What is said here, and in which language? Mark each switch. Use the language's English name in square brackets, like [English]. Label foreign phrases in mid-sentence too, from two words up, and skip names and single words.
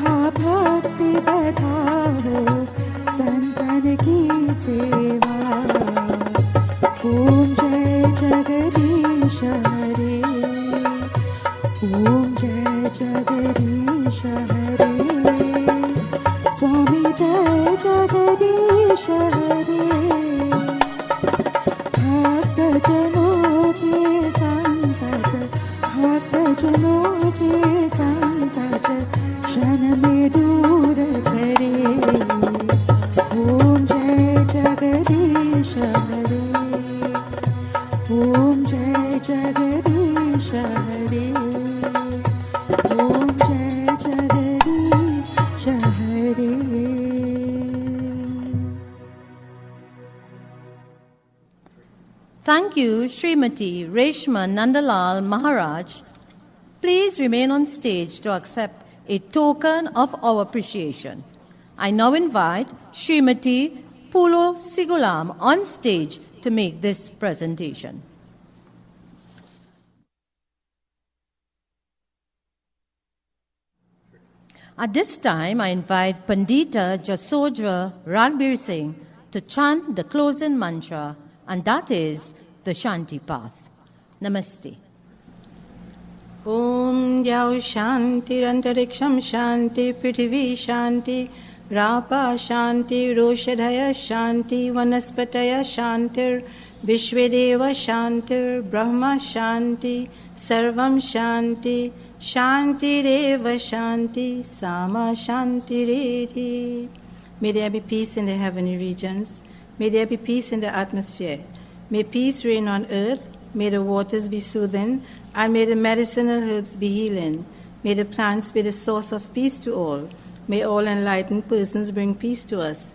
[Hindi] भक्ति बढ़ाओ संतन की सेवा। ओम जय जगदीश हरे, ओम जय जगदीश हरे, स्वामी जय जगदीश हरे। भक्तजनों के संतत, भक्तजनों के संतत क्षण में दूर करे। ओम जय जगदीश हरे, ओम जय जगदीश हरे, ओम जय जगदीश हरे। [English] Thank you, Srimati Reshma Nandalal Maharaj. Please remain on stage to accept a token of our appreciation. I now invite Srimati Pulo Sigulam on stage to make this presentation. At this time, I invite Pandita Jasodhra Ragbir Singh to chant the closing mantra, and that is the Shanti Path. Namaste. [Sanskrit] ओम् द्यौः शान्तिः अन्तरिक्षं शान्तिः पृथिवी शान्तिः आपः शान्तिः ओषधयः शान्तिः वनस्पतयः शान्तिर् विश्वेदेवाः शान्तिर् ब्रह्म शान्तिः सर्वं शान्तिः शान्तिः एव शान्तिः सा मा शान्तिः एधि. [English] May there be peace in the heavenly regions. May there be peace in the atmosphere. May peace reign on earth. May the waters be soothing, and may the medicinal herbs be healing. May the plants be the source of peace to all. May all enlightened persons bring peace to us.